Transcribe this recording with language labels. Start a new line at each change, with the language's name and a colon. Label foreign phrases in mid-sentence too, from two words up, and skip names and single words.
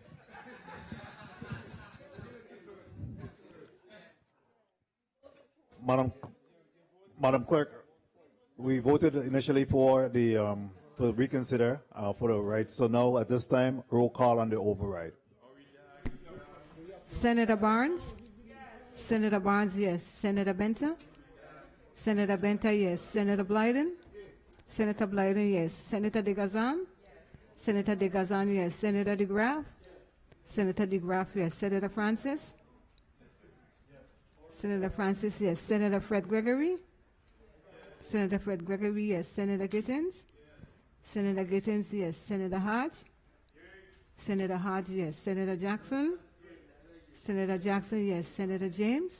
English: Madam Clerk, we voted initially for the for reconsider for the right. So now at this time, roll call on the override. Senator Barnes? Senator Barnes, yes. Senator Benta? Senator Benta, yes. Senator Blyden? Senator Blyden, yes. Senator DeGazan? Senator DeGazan, yes. Senator DeGraff? Senator DeGraff, yes. Senator Francis? Senator Francis, yes. Senator Fred Gregory? Senator Fred Gregory, yes. Senator Gittins? Senator Gittins, yes. Senator Hodge? Senator Hodge, yes. Senator Jackson? Senator Jackson, yes. Senator James?